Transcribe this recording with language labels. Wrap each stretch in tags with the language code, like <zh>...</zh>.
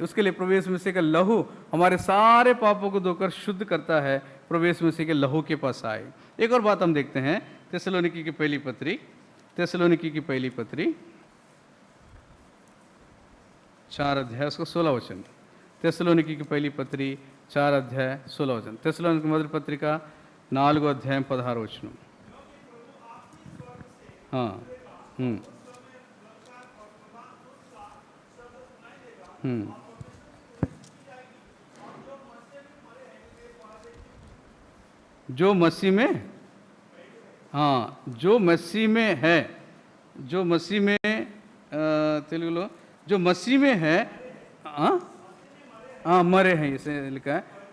<hi>उसके लिए प्रभु यीशु मसीह का लहू हमारे सारे पापों को धोकर शुद्ध करता है। प्रभु यीशु मसीह के लहू के पास आए। एक और बात हम देखते हैं, थिस्सलुनीकी की पहली पत्री, थिस्सलुनीकी की पहली पत्री 4 अध्याय उसको 16 वचन। थिस्सलुनीकी की पहली पत्री 4 अध्याय 16 वचन।</hi> <te>थिस्सलुनीकी మొదటి పత్రిక 4 అధ్యాయం 16 వచనం।</te> <hi>हाँ, जो मसीह में, हाँ, जो मसीह में है, जो मसीह में तेलुगुलो जो मसीह में है, हाँ मरे हैं इसे लिखा है।</hi>